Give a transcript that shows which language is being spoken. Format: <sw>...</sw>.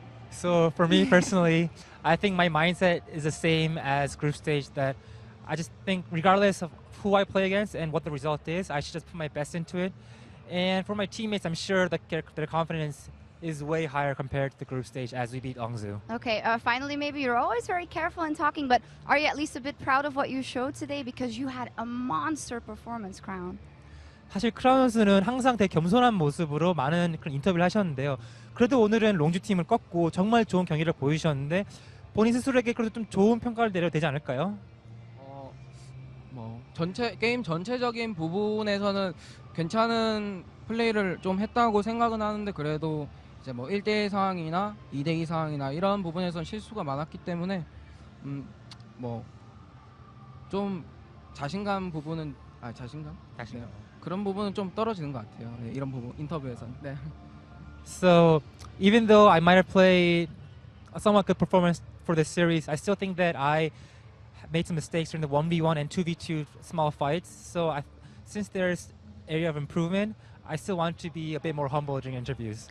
<en>So for me personally, I think my mindset is the same as group stage, that I just think regardless of who I play against and what the result is, I should just put my best into it. And for my teammates, I'm sure that their confidence is way higher compared to the group stage as we beat Ongzu. Okay, finally, maybe you're always very careful in talking, but are you at least a bit proud of what you showed today? Because you had a monster performance, Crown.</en> <ko>사실 크라운 선수는 항상 되게 겸손한 모습으로 많은 그런 인터뷰를 하셨는데요. 그래도 오늘은 롱주 팀을 꺾고 정말 좋은 경기를 보여주셨는데 본인 스스로에게 그래도 좀 좋은 평가를 내려도 되지 않을까요? 뭐 게임 전체적인 부분에서는 괜찮은 플레이를 좀 했다고 생각은 하는데 그래도 이제 뭐 1대1 상황이나 2대2 상황이나 이런 부분에선 실수가 많았기 때문에 뭐 좀 자신감 부분은 자신감? 네. 그런 부분은 좀 떨어지는 것 같아요. 네, 이런 부분 인터뷰에서는. 네.</ko> <en>So even though I might have played a somewhat good performance for this series, I still think that I made some mistakes during the 1v1 and 2v2 small fights. So since there's area of improvement. I still want to be a bit more humble during interviews.</en>